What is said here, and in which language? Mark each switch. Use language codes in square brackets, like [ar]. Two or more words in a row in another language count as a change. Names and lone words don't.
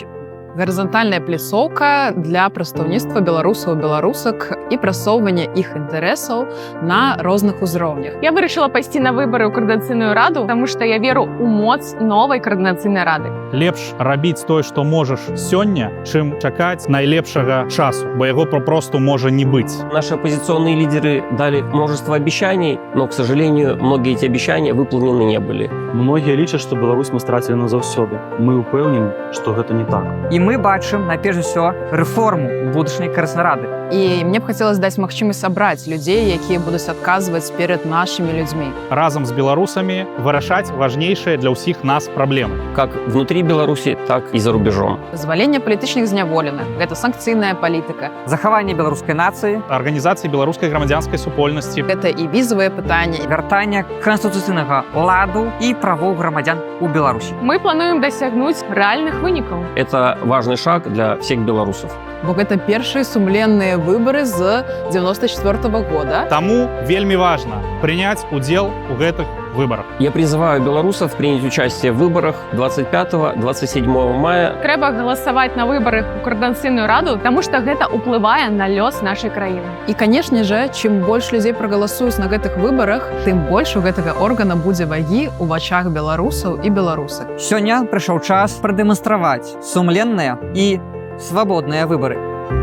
[be] Гарызантальная пляцоўка для прадстаўніцтва беларусаў і беларусак і прасоўвання іх інтарэсаў на розных узроўнях. Я вырашыла пайсці на выбары ў Каардынацыйную раду, таму што я веру ў моц новай Каардынацыйнай рады. Лепш рабіць тое, што можаш сёння, чым чакаць найлепшага часу, бо яго попросту можа не быць. [ru] Наши оппозиционные лидеры дали множество обещаний, но, к сожалению, многие эти обещания выполнены не были. [be] Многія лічаць, што Беларусь мы страцілі назаўсёды. Мы ўпэўнены, што гэта не так. І мы бачым, найперш усё, рэформу будучыняй Каардынацыйнай рады. І мне б хацелася даць магчымасць сабраць людзей, якія будуць адказваць перад нашымі людзьмі. Разам з беларусамі вырашаць важнейшыя для ўсіх нас праблемы. [ru] Как внутри Беларуси, так и за рубежом. [be] Вызваленне палітычных зняволеных – гэта санкцыйная палітыка. Захаванне беларускай нацыі, Арганізацыі беларускай грамадзянскай супольнасці. Гэта і візавыя пытанні. вяртанне канстытуцыйнага ладу і правоў грамадзян у Беларусі. Мы плануем дасягнуць рэальных вынікаў. [ru] Это важный шаг для всех белорусов. [be] Бо гэта першыя сумленныя выбары з 94-го года. Таму вельмі важна прыняць удзел у гэтых выбарах. [ru] Я призываю белорусов принять участие в выборах 25-27 мая. [be] Трэба галасаваць на выбарах у Каардынацыйную раду, таму што гэта ўплывае на лёс нашай краіны. І, канешне же, чым больш людзей прагаласуюць на гэтых выбарах, тым больш у гэтага органа будзе вагі ў вачах беларусаў і беларусак. Сёння прыйшоў час прадэманстраваць сумленныя і свабодныя выбары.